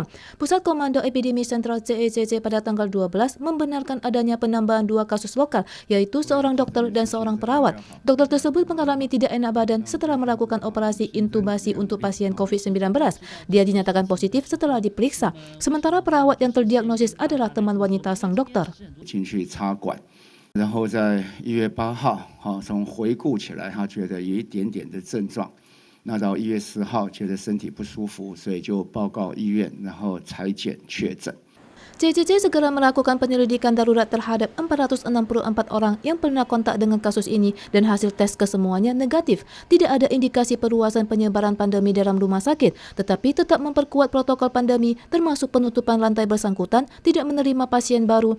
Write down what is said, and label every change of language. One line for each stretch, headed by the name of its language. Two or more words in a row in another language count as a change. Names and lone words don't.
Indonesian: Pusat Komando Epidemi Sentral CECC pada tanggal 12 membenarkan adanya penambahan 2 kasus lokal, yaitu seorang dokter dan seorang perawat. Dokter tersebut mengalami tidak enak badan setelah melakukan operasi intubasi untuk pasien COVID-19. Dia dinyatakan positif setelah diperiksa. Sementara perawat yang terdiagnosis adalah teman wanita sang dokter.
Chinese: 然后在1月8号，从回顾起来，他觉得有一点点的症状。那到1月10号觉得身体不舒服，所以就报告医院，然后采检确诊。
Indonesian: CCC segera melakukan penyelidikan darurat terhadap 464 orang yang pernah kontak dengan kasus ini dan hasil tes kesemuanya negatif. Tidak ada indikasi perluasan penyebaran pandemi dalam rumah sakit, tetapi tetap memperkuat protokol pandemi termasuk penutupan lantai bersangkutan, tidak menerima pasien baru.